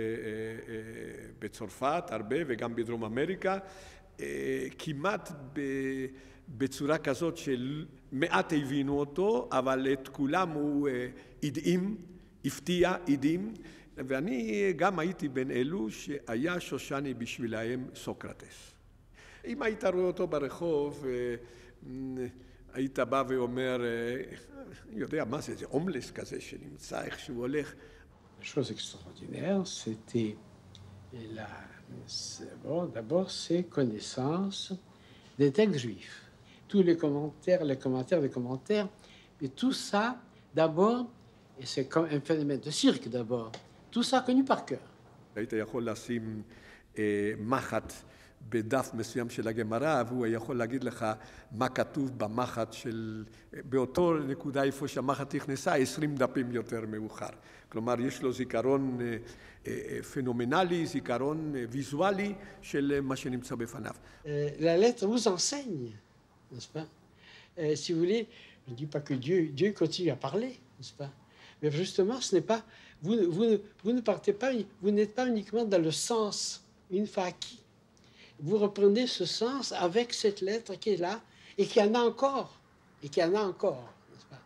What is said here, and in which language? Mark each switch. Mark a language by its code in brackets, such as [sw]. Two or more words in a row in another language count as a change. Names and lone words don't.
[he] בצרפת הרבה וגם בדרום אמריקה, כמעט בצורה כזאת שמעט הבינו אותו, אבל את כולם הוא הדהים, הפתיע, הדהים, ואני גם הייתי בין אלו שהיה שושני בשבילהם סוקרטס. אם היית רואה אותו ברחוב, היית בא ואומר, יודע מה זה, זה הומלס כזה שנמצא איכשהו הולך. [fr] La chose extraordinaire, c'était d'abord ses connaissances des textes juifs. Tous les commentaires, mais tout ça, d'abord, et c'est comme un phénomène de cirque d'abord, tout ça connu par cœur. [he] היית יכול לשים מחט בדף מסוים של הגמרא, והוא יכול להגיד לך מה כתוב במחט של, באותו נקודה איפה שהמחט נכנסה, 20 דפים יותר מאוחר. כלומר, יש לו זיכרון פנומנלי, זיכרון ויזואלי של מה שנמצא בפניו. [fr] La lettre vous enseigne, n'est-ce pas? Si vous voulez, je ne dis pas que Dieu continue à parler, n'est-ce pas? Mais justement, ce n'est pas, vous ne partez pas, vous n'êtes pas uniquement dans le sens, une fois acquis. Vous reprenez ce sens avec cette lettre qui est là et qui en a encore, n'est-ce pas?